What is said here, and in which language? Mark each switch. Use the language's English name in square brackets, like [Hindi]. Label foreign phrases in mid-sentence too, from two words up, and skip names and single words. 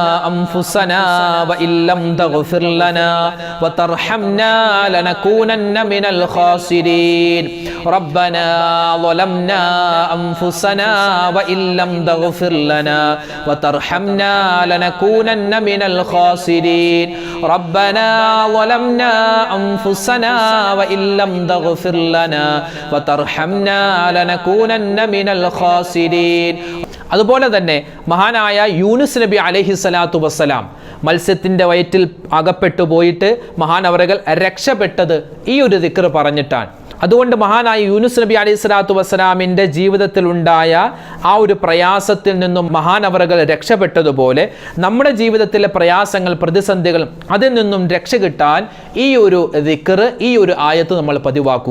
[Arabic] أنفسنا وإن لم تغفر لنا وترحمنا لنكونن من الخاسرين ربنا ظلمنا أنفسنا وإن لم تغفر لنا وترحمنا لنكونن من الخاسرين ربنا ظلمنا أنفسنا وإن لم تغفر لنا وترحمنا لنكونن من الخاسرين [Malayalam] അതുപോലെ തന്നെ മഹാനായ യൂനുസ് നബി [Arabic] عليه الصلاة والسلام [Malayalam] മത്സ്യത്തിൻ്റെ വയറ്റിൽ അകപ്പെട്ടു പോയിട്ട് മഹാനവറുകൾ രക്ഷപ്പെട്ടത് ഈ ഒരു ദിക്ർ പറഞ്ഞിട്ടാണ്. അതുകൊണ്ട് മഹാനായ യൂനുസ് നബി [Arabic] عليه الصلاة والسلام [Malayalam] ജീവിതത്തിൽ ഉണ്ടായ ആ ഒരു പ്രയാസത്തിൽ നിന്നും മഹാനവറുകൾ രക്ഷപ്പെട്ടതുപോലെ നമ്മുടെ ജീവിതത്തിലെ പ്രയാസങ്ങൾ, പ്രതിസന്ധികൾ, അതിൽ നിന്നും രക്ഷ കിട്ടാൻ ഈ ഒരു ദിക്ർ, ഈ ഒരു ആയത്ത് നമ്മൾ പതിവാക്കുക.